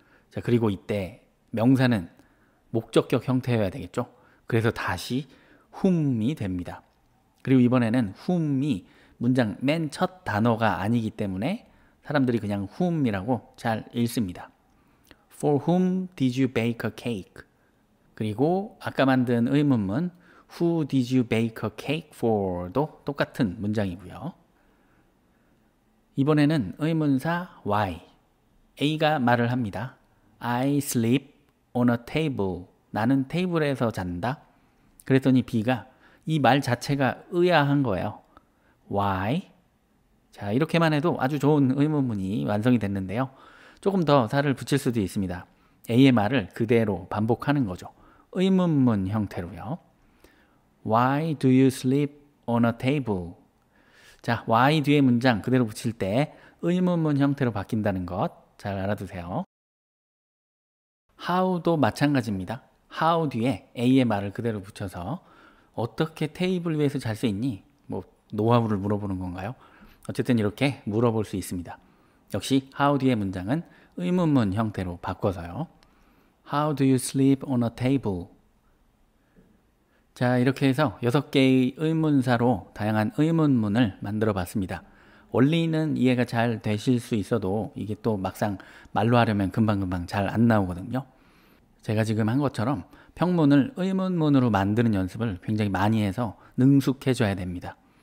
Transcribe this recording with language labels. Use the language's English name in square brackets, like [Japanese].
[Korean] 자, 그리고 이때 명사는 목적격 형태여야 되겠죠. 그래서 다시 whom이 됩니다. 그리고 이번에는 whom이 문장 맨 첫 단어가 아니기 때문에 사람들이 그냥 whom이라고 잘 읽습니다. [English] For whom did you bake a cake? [Korean] 그리고 아까 만든 의문문 [English] Who did you bake a cake for? [Korean] 도 똑같은 문장이고요. 이번에는 의문사 why. A가 말을 합니다. [English] I sleep on a table. [Korean] 나는 테이블에서 잔다. 그랬더니 B가 이 말 자체가 의아한 거예요. [English] Why? [Korean] 자, 이렇게만 해도 아주 좋은 의문문이 완성이 됐는데요. 조금 더 살을 붙일 수도 있습니다. A의 말을 그대로 반복하는 거죠. 의문문 형태로요. [English] Why do you sleep on a table? [Korean] 자, why 뒤에 문장 그대로 붙일 때 의문문 형태로 바뀐다는 것 잘 알아두세요. how도 마찬가지입니다. how 뒤에 A의 말을 그대로 붙여서 어떻게 테이블 위에서 잘 수 있니? 뭐 노하우를 물어보는 건가요? 어쨌든 이렇게 물어볼 수 있습니다. 역시 how 뒤의 문장은 의문문 형태로 바꿔서요. [English] How do you sleep on a table? [Korean] 자, 이렇게 해서 6개의 의문사로 다양한 의문문을 만들어 봤습니다. 원리는 이해가 잘 되실 수 있어도 이게 또 막상 말로 하려면 금방금방 잘 안 나오거든요. 제가 지금 한 것처럼 평문을 의문문으로 만드는 연습을 굉장히 많이 해서 능숙해져야 됩니다.